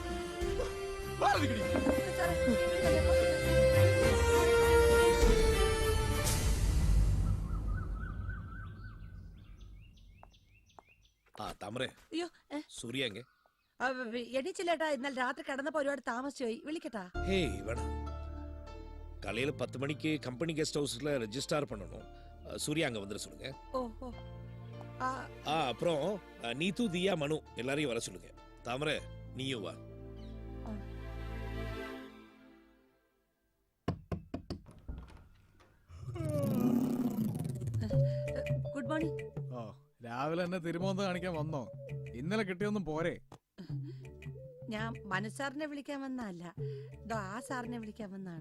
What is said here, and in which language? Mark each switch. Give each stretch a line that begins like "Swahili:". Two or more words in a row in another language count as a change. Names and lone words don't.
Malayalam: അയ്യോ സൂര്യ എണീച്ചില്ലേട്ടാ. ഇന്നലെ രാത്രി കിടന്നപ്പോ ഒരുപാട് താമസിച്ചു പോയി. വിളിക്കട്ടാ?
Tamil: காலையில 10 மணிக்கு கம்பெனி கெஸ்ட் ஹவுஸ்ல ரெஜிஸ்டர் பண்ணணும். சூர்யா அங்க வந்துட சொல்லுங்க. அப்புறம் நீத்து, தியா, மனு எல்லாரையும் வர சொல்லுங்க. தாமரை நீயும் வா.
English: good morning.
Malayalam: രാവിലെ തന്നെ തിരുമോന്ത് കാണിക്കാൻ വന്നോ? ഇന്നലെ കിട്ടിയൊന്നും പോരെ? ഞാൻ മനു സാറിനെ വിളിക്കാൻ വന്നല്ല, ആ സാറിനെ വിളിക്കാൻ വന്നാണ്.